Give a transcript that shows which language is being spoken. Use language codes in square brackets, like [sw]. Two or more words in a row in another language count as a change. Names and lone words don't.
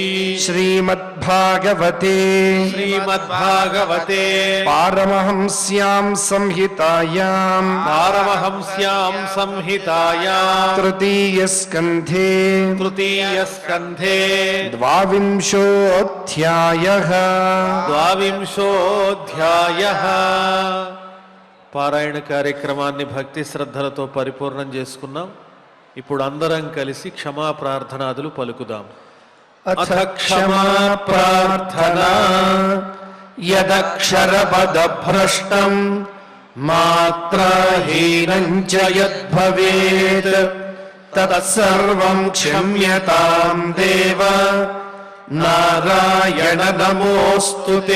[sa] श्रीमद्भागवते श्रीमद्भागवते पारमहंस्यां संहितायां पारमहंस्यां संहितायां तृतीयस्कन्धे तृतीयस्कन्धे द्वाविंशोऽध्यायः ద్వావింశోధ్యాయః. [te] పారాయణ కార్యక్రమాన్ని భక్తి శ్రద్ధలతో పరిపూర్ణం చేసుకున్నాం. ఇప్పుడు అందరం కలిసి క్షమా ప్రార్థనాదులు పలుకుదాం. [sa] अथ क्षमा प्रार्थना यदक्षरपदभ्रष्टं मात्राहीनं च यद्भवेत् तत्सर्वं क्षम्यतां देव नारायण नमोऽस्तु ते.